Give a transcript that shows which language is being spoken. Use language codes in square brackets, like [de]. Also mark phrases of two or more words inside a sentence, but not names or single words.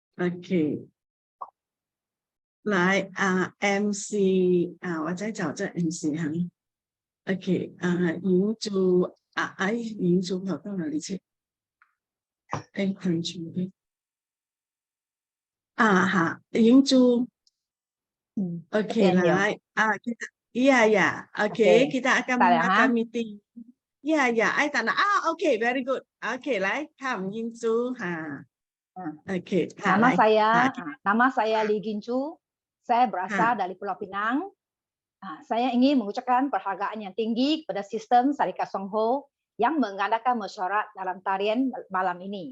[zh] OK，来MC 我再找这 MC 哈。OK 银珠银珠跑到哪里去？ [ms] 哎，银珠哈，银珠。OK,来 kita ya, OK, kita akan mengadakan meeting. Ya, I tak nak. [en] Okay, very good. Okay,来，come Yingzu Okay, [ms] nama saya Li Gincu. Saya berasal dari Pulau Pinang. Saya ingin mengucapkan penghargaan yang tinggi kepada sistem Syarikat Songho yang mengadakan mesyuarat dalam tarian malam ini.